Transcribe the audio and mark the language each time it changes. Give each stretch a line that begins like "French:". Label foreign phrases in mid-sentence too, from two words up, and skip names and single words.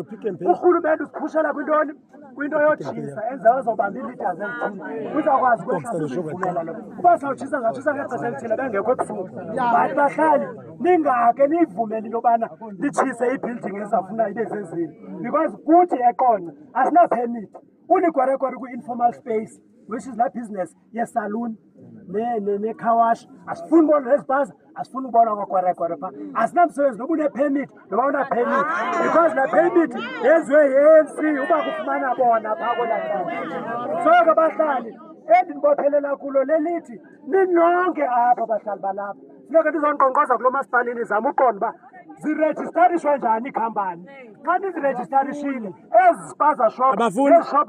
Xhosa: Urhulumente usikhushela kwintoni? Kwinto yotshisa enza bazobamba ii-leaders ezithile. Uzawukwazi ukwehla lo. Uba sawutshisa zawutshisa ngexesha elithile bengekho ebusuku. Bantu bahlali ningake niyivumele into yobana litshise ibuilding ezafuna ibe zezini. Because kuthi eqona asina-permit. Unikwarekore kwi-informal space
English: which is
Xhosa: la business ye-saloon ne-car wash. Asifuni ubona nezibhaza, asifuni ubona kwakwarekore phaa. Asinamsebenzi noba une-permit noba una-permit because la permit yenziwe yi-ANC uba kufumana bona phaa kwelaa. So ke abahlali endinibophelela kulo lelithi ninonke apha abahlali balapha funeka ndizonkqonkqoza kulo masipalini zama uqonda uba zirejistarishwa njani ikhampani. Xa nizirejistarishile ezi spaza shop shop